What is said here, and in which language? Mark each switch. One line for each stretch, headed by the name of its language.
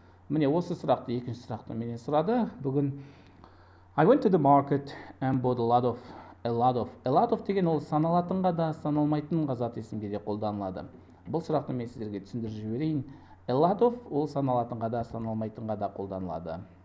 Kazakh: Міне осы сұрақты екінші сұрақты менен сұрады. Бүгін
English: I went to the market and bought a lot of.
Kazakh: A lot of деген ол саналатынға да, саналмайтынға зат есімге де қолданылады. Бұл сұрақты мен сіздерге түсіндіріп жіберейін. A lot of ол саналатынға да, саналмайтынға да қолданылады.